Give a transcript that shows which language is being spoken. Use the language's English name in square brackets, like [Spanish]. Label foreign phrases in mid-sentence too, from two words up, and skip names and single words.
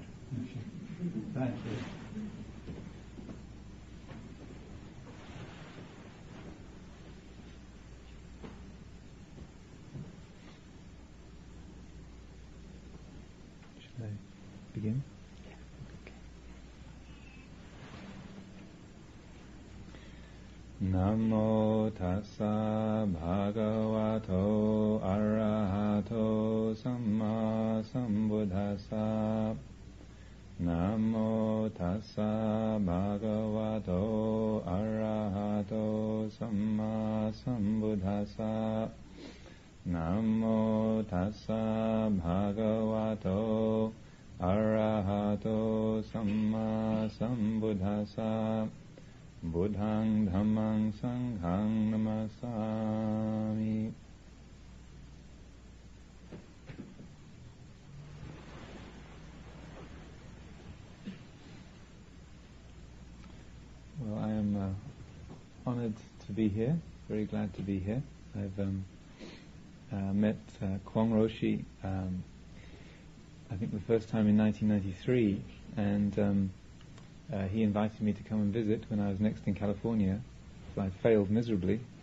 [English] Thank you. Should I begin? [Pali] Namo tassa bhagavato arahato samma sambuddhassa. Namo tassa bhagavato arahato samma sambuddhassa. Namo tassa bhagavato arahato samma sambuddhassa. Buddhang Dhammang Sanghang Namasami. [English] Well, I am honored to be here, very glad to be here. I've met Kwong Roshi, I think the first time in 1993, and he invited me to come and visit when I was next in California, so I failed miserably.